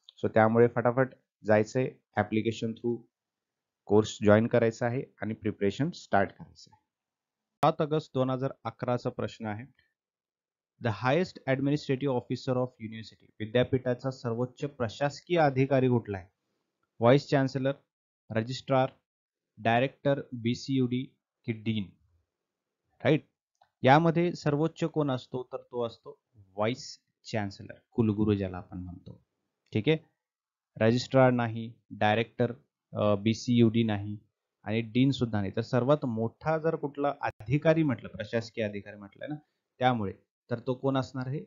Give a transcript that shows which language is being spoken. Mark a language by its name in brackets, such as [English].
[Marathi] So त्यामुळे फटाफट जायचंय, ऍप्लिकेशन थ्रू कोर्स जॉईन करायचा आहे आणि प्रिपरेशन स्टार्ट करायचं आहे. [English] 7 August 2011 चा प्रश्न आहे. The highest administrative officer of university, [Marathi] विद्यापीठाचा सर्वोच्च प्रशासकीय अधिकारी कुठला आहे? Vice chancellor, registrar, director BCUD की डीन? [English] Right. [Marathi] यामध्ये सर्वोच्च कोण असतो तर तो असतो व्हाईस चान्सलर, कुलगुरू ज्याला आपण म्हणतो. ठीक आहे. रजिस्ट्रार नाही, डायरेक्टर BCUD नाही आणि डीन सुद्धा नाही. तर सर्वात मोठा जर कुठला अधिकारी म्हटलं, प्रशासकीय अधिकारी म्हटलं ना, त्यामुळे तर तो कोण असणार आहे?